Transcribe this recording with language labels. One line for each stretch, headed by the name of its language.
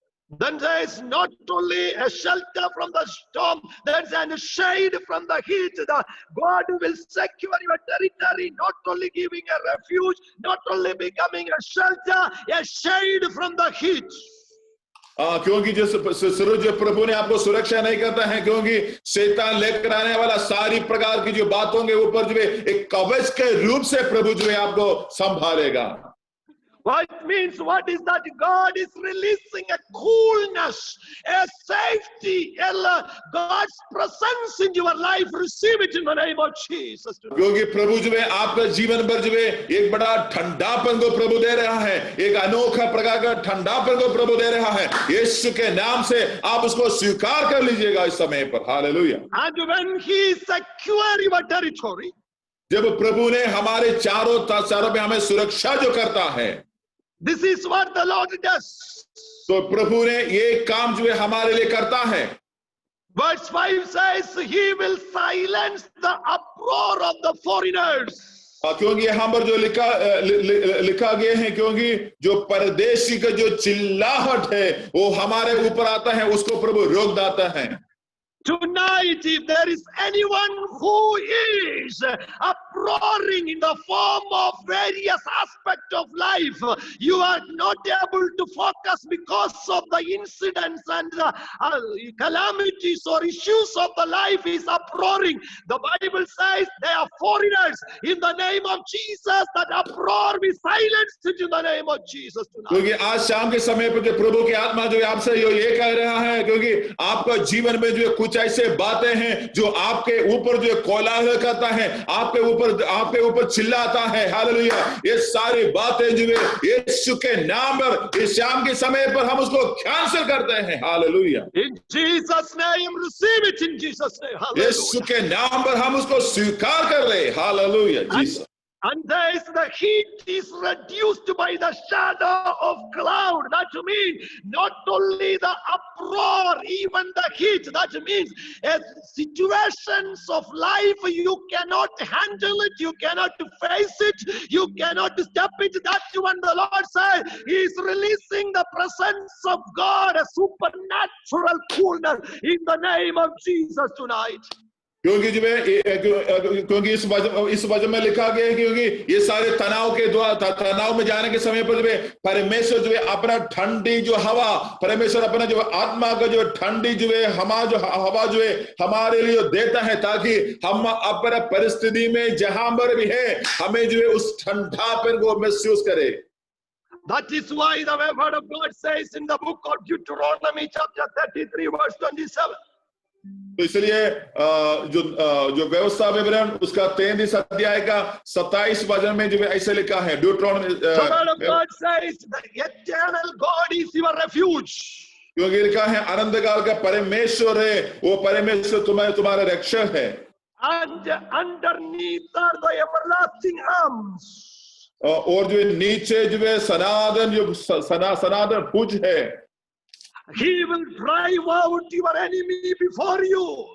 English: Then there is not only a shelter from the storm, there's a shade from the heat. The God will secure your territory, not only giving a refuge, not only becoming a shelter, a shade from the heat.
Hindi: क्योंकि जिस सूरज प्रभु ने आपको सुरक्षा नहीं करता है, क्योंकि शैतान लेकर आने वाला सारी प्रकार की जो बातों के ऊपर जो है एक कवच के रूप से प्रभु जो है आपको संभालेगा।
English: What means, what is that? God is releasing a coolness, a safety, God's presence in your life. Receive it in the name of Jesus.
Hindi: क्योंकि प्रभु जो है आपका जीवन भर जो है एक बड़ा ठंडापन को प्रभु दे रहा है, एक अनोखा प्रकार का ठंडापन को प्रभु दे रहा है। यीशु के नाम से आप उसको स्वीकार कर लीजिएगा इस समय पर। Hallelujah.
English: And when He secure your territory,
Hindi: जब प्रभु ने हमारे चारों पे हमें सुरक्षा जो करता है,
English: this is what the Lord does.
Hindi: तो प्रभु ने ये काम जो है हमारे लिए करता है।
English: Verse 5 says, He will silence the uproar of the foreigners.
Hindi: क्योंकि यहाँ पर जो लिखा गया है, क्योंकि जो परदेशी का जो चिल्लाहट है वो हमारे ऊपर आता है, उसको प्रभु रोक देता है।
English: Tonight, if there is anyone who is uproaring in the form of various aspects of life, you are not able to focus because of the incidents and the calamities or issues of the life is uproaring. The Bible says they are foreigners. In the name of Jesus, that uproar be silenced in the name of Jesus tonight.
Hindi: क्योंकि आज शाम के समय पर जो प्रभु की आत्मा जो आपसे ये कह रहा है, क्योंकि आपका जीवन में जो कुछ ऐसे बातें हैं जो आपके ऊपर जो कोलाहल करता है, आपके ऊपर चिल्लाता है। हालेलुया। ये सारी बातें जो है यीशु के नाम पर इस शाम के समय पर हम उसको कैंसिल करते हैं। Hallelujah.
English: In Jesus' name, receive it in Jesus' name. Hallelujah.
Hindi: यीशु के नाम पर हम उसको स्वीकार कर ले। Hallelujah. Jesus.
English: And there is the heat is reduced by the shadow of cloud. That means not only the uproar, even the heat. That means situations of life, you cannot handle it, you cannot face it, you cannot step it. That's when the Lord said He is releasing the presence of God, a supernatural coolness in the name of Jesus tonight.
Hindi: क्योंकि इस वचन में लिखा गया है, क्योंकि ये सारे तनाव में जाने के समय पर जो है परमेश्वर जो है अपना ठंडी जो हवा, परमेश्वर अपना जो आत्मा का जो ठंडी जो है हवा जो है हमारे लिए देता है, ताकि हम अपने परिस्थिति में जहां पर भी है हमें जो है उस ठंडापन को महसूस करें।
English: That is why the word of God says in the book of Deuteronomy chapter 33 verse 27.
Hindi: तो इसलिए जो व्यवस्था विवरण उसका 33 अध्याय का 27 वचन में जो ऐसे लिखा है, ड्यूटरोनॉमी,
English: The word of God says the eternal God is your refuge.
Hindi: क्योंकि लिखा है अनंतकाल का परमेश्वर है, वो परमेश्वर तुम्हारा रक्षक है।
English: And underneath are the everlasting arms.
Hindi: और जो नीचे जो है सनातन भुज है।
English: He will drive out your enemy before you.